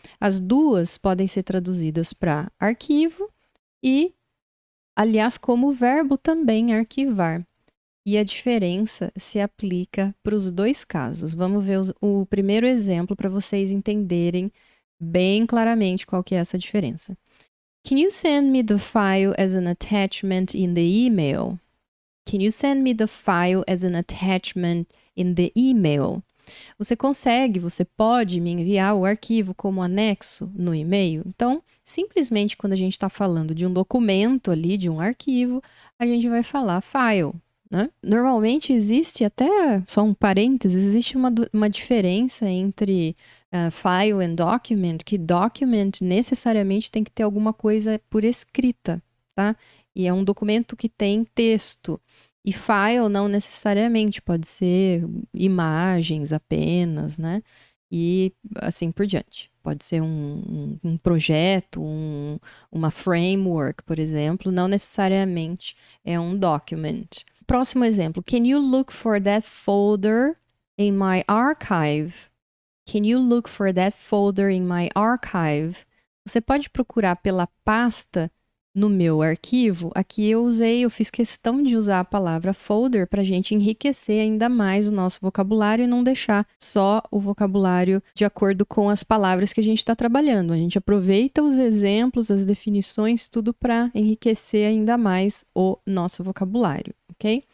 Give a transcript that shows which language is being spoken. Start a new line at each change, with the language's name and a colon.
Portuguese: As duas podem ser traduzidas para arquivo e aliás, como verbo também arquivar. E a diferença se aplica para os dois casos. Vamos ver o primeiro exemplo para vocês entenderem bem claramente qual que é essa diferença.
English: Can you send me the file as an attachment in the email? Can you send me the file as an attachment in the email?
Portuguese: Você pode me enviar o arquivo como anexo no e-mail? Então, simplesmente quando a gente está falando de um documento ali, de um arquivo, a gente vai falar file, né? Normalmente existe até, só um parênteses, existe uma diferença entre file and document, que document necessariamente tem que ter alguma coisa por escrita, tá? E é um documento que tem texto. E file não necessariamente, pode ser imagens apenas, né? E assim por diante. Pode ser um projeto, uma framework, por exemplo, não necessariamente é um document. Próximo exemplo.
English: Can you look for that folder in my archive? Can you look for that folder in my archive?
Portuguese: Você pode procurar pela pasta no meu arquivo. Aqui eu fiz questão de usar a palavra folder para a gente enriquecer ainda mais o nosso vocabulário e não deixar só o vocabulário de acordo com as palavras que a gente está trabalhando. A gente aproveita os exemplos, as definições, tudo para enriquecer ainda mais o nosso vocabulário, ok?